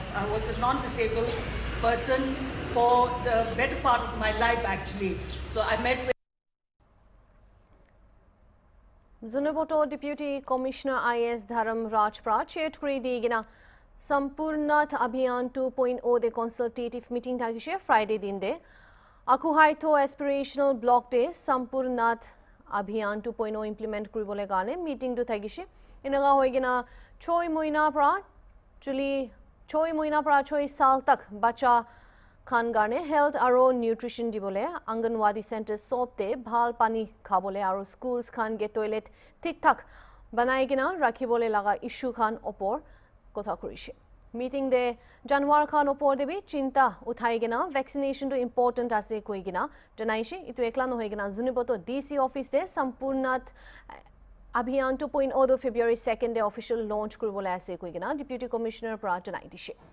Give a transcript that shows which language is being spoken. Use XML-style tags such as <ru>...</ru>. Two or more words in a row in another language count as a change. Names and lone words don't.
<en>I was a non-disabled person for the better part of my life, actually. So I met with</en> <nag>Zunaboto Deputy Commissioner IS Dharam Rajprat chaired Gina Sampurnath Abhiyan 2.0</nag> <en>the consultative meeting</en> <nag>thagishe Friday din de Akuhaitho Aspirational Block Day Sampurnath Abhiyan 2.0 implement kuribole karone meeting to thagishe inaga hoigina 6 moina pra chuli 6 moina pra 6 sal tak bacha Khan garne health aro nutrition dibole Anganwadi center sopte bhal pani khabole aro schools khan ge toilet thik thak banai gina rakhibole laga issue khan opor kotha korise meeting de Janwar Khan opor debi chinta uthai gina vaccination to important ase koi gina janaishe itu ekla no hoigina Zuniboto DC office de Sampurnath Abhiyan 2.0 do February 2nd de</nag> <en>official launch</en> <nag>kuribole ase koi gina</nag> <en>deputy commissioner</en> <nag>pra janai dishe</nag>